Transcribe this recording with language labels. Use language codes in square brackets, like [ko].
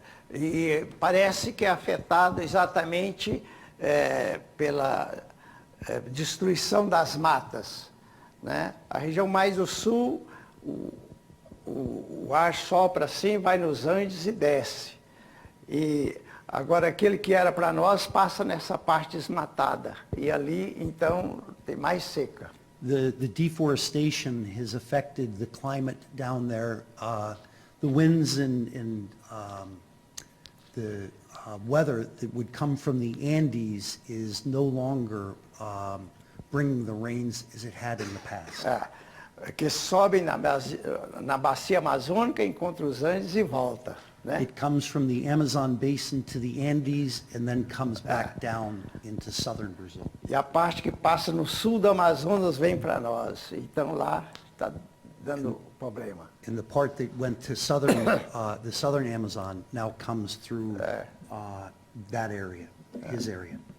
[pt] E parece que é afetado exatamente pela destruição das matas, né? A região mais do sul, o ar sopra assim, vai nos Andes e desce. E agora aquele que era para nós passa nessa parte desmatada. E ali, então, tem mais seca. [en] The deforestation has affected the climate down there. The winds and the weather that would come from the Andes is no longer bringing the rains as it had in the past. [pt] Que sobe na bacia amazônica, encontra os Andes e volta, né? [en] It comes from the Amazon basin to the Andes and then comes back down into southern Brazil. [pt] E a parte que passa no sul do Amazonas vem para nós. Então lá está dando problema. [en] And the part that went to southern, the southern Amazon now comes through that area, his area.